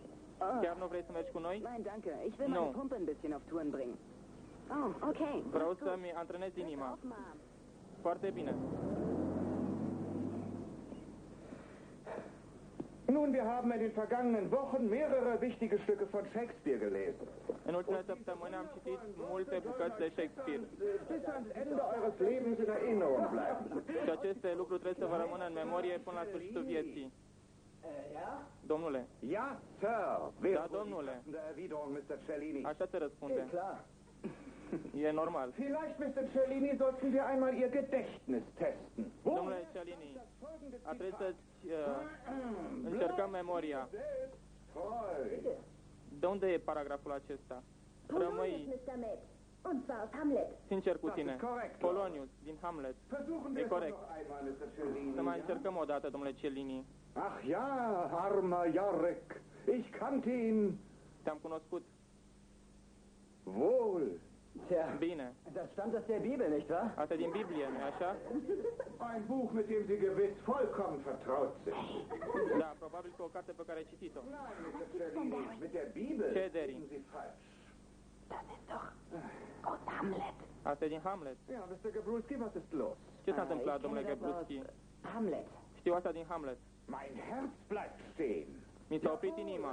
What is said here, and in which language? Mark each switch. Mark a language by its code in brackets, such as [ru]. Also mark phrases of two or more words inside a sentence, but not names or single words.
[de] Oh, [ro] Chiar nu vrei să mergi cu noi? [de] nein, danke. Ich will [ro] No. [de] meine Pumpe ein bisschen auf Touren bringen. Oh, okay. [ro] Vreau să-mi antrenez inima. [de] Auf, Mom. [ro] Foarte bine. [de] Nun, wir haben in den vergangenen Wochen mehrere wichtige Stücke von Shakespeare gelesen. [ro] În ultima săptămână am citit multe bucăți de Shakespeare. [de] Bis ans Ende eures Lebens in Erinnerung bleiben. [ro] Și aceste lucruri trebuie să vă rămână în memorie până la sfârșitul vieții. Domnule. [de] Ja, Sir. [ro] Da, domnule. [de] Erwiderung, Mr. Cellini. [ro] Așa se răspunde. E normal. [de] Vielleicht, Mr. Cellini, sollten wir einmal Ihr Gedächtnis testen. [ro] Domnule Cellini, a trebuit să încercăm memoria. De unde e paragraful acesta? Rămâi sincer cu tine. Polonius, din Hamlet. E corect. Să mai încercăm o dată, domnule Cellini. [de] Ach ja, armer Jarek. Ich kannte ihn. [ro] Te-am cunoscut. [de] Wohl. Tja, [ro] bine. [de] Das stammt aus der Bibel, nicht wahr? [ro] Asta e din Biblie, nu-i așa? [de] Ein Buch, mit dem Sie gewiss vollkommen vertraut sind. [ro] Da, probabil că o carte pe care ai citit-o. [de] Nein, Mr. Cellini, mit der Bibel Cederi. sind Sie falsch. Das ist doch aus Hamlet. [ro] Asta e din Hamlet. [de] Ja, Mr. Gabrulski, was ist los? [ro] Ce s-a întâmplat, domnule Gabrulski? [de] Hamlet. [ro] Știu asta din Hamlet. [de] Mein Herz bleibt stehen. [ro] Mi s-a oprit inima.